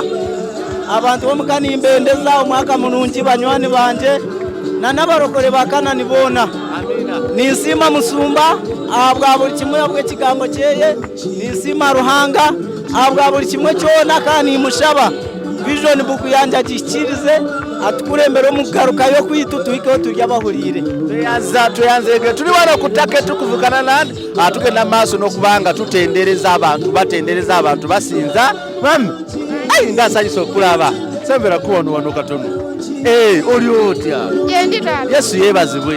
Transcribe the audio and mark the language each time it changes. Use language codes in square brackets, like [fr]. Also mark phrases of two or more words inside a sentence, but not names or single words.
[nyn] Abantu b'omuka nimbendeza omwaka mulungi banywani banje na n'abarokore ba Kanani boona. Ninsiima Musumba ahabwa buli kimwe obw'ekigambo kyeye, ninsiima Ruhanga ahabwa buli kimwe kyona kandi nimushaba [en] vision book [nyn] yanje agikirize atukurembere omu kugaruka yo kwitu tuhikeho turi abahuriire. Tweyanzege [lg] tuli wano ku ttaka etukuvu Canan, tugenda maaso n'okubanga tutendereza abantu, batendereza abantu basinza. Mami ngasanyisa okulaba sembera kuwano wano katono. Oli otya? Yesu yebazibwe